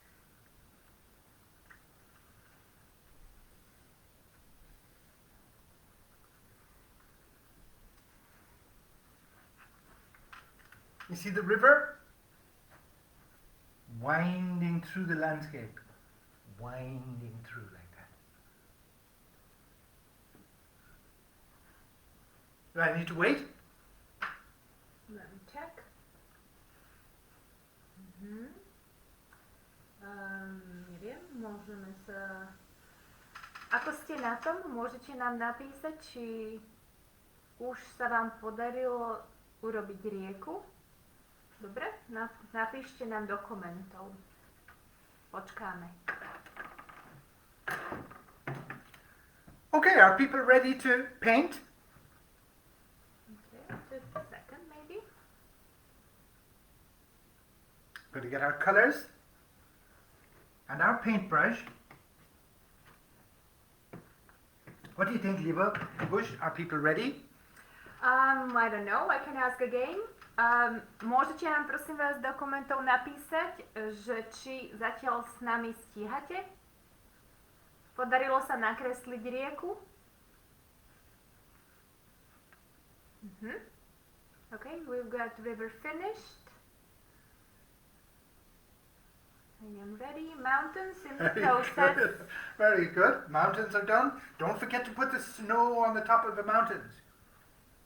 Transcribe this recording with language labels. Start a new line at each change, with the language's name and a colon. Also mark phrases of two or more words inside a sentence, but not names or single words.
English: You see the river? Winding through the landscape. Winding through like that. Do I need to wait? Let me check.
Slovak: Neviem, môžeme sa... Ako ste na tom? Môžete nám napísať, či už sa vám podarilo urobiť rieku? Dobre? Napíšte nám do komentov. Počkáme.
English: Okay, are people ready to paint? Okay, just a second maybe. Going to get our colors and our paintbrush. What do you think, Liebe? Bush, are people ready? I don't know, I can ask again.
Slovak: Môžete nám prosím vás do komentov napísať, že či zatiaľ s nami stíhate? Podarilo sa nakresliť rieku?
English: Okay, we've got river finished. I am ready. Mountains in the process. Very good. Mountains are done. Don't forget to put the snow on the top of the mountains.